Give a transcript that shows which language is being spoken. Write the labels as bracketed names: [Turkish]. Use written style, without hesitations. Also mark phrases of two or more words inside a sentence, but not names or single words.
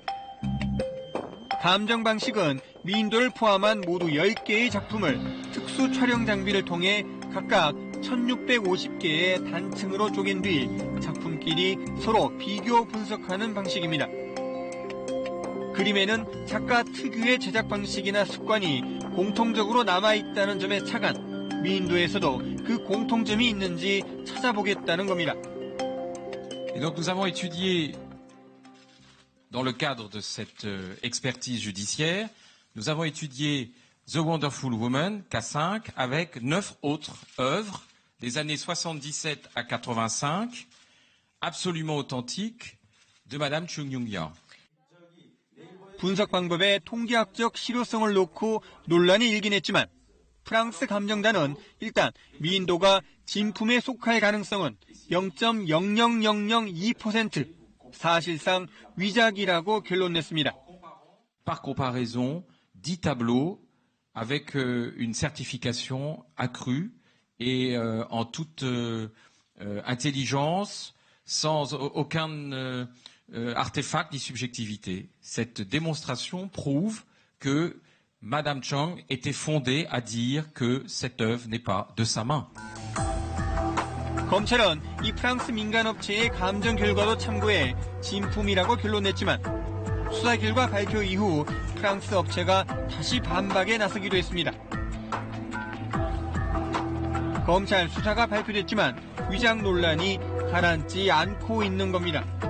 [Korean] 감정 방식은 미인도를 포함한 모두 10개의 작품을 특수 촬영 장비를 통해 각각 1650개의 단층으로 쪼갠 뒤 작품끼리 서로 비교 분석하는 방식입니다. 그림에는 작가 특유의 제작 방식이나 습관이 공통적으로 남아있다는 점에 착안, 미인도에서도 그 공통점이 있는지 찾아보겠다는 겁니다. [French] Et donc nous avons étudié, dans le cadre de cette expertise judiciaire, nous avons étudié The Wonderful Woman, K5, avec 9 autres œuvres des années 77 à 85, absolument authentiques, de Madame Chung Yung-yang. [Korean] 분석 방법에 통계학적 실효성을 놓고 논란이 일긴 했지만 프랑스 감정단은 일단 미인도가 진품에 속할 가능성은 0.00002%, 사실상 위작이라고 결론 냈습니다. [French] Par comparaison, 10 tableaux avec une certification accrue et en toute intelligence, sans aucun artefact ni subjectivité. Cette démonstration prouve que Madame Chang était fondée à dire que cette œuvre n'est pas de sa main. [Korean] 검찰은 이 프랑스 민간업체의 감정 결과도 참고해 진품이라고 결론냈지만 수사 결과 발표 이후 프랑스 업체가 다시 반박에 나서기도 했습니다. 검찰 수사가 발표됐지만 위장 논란이 가라앉지 않고 있는 겁니다.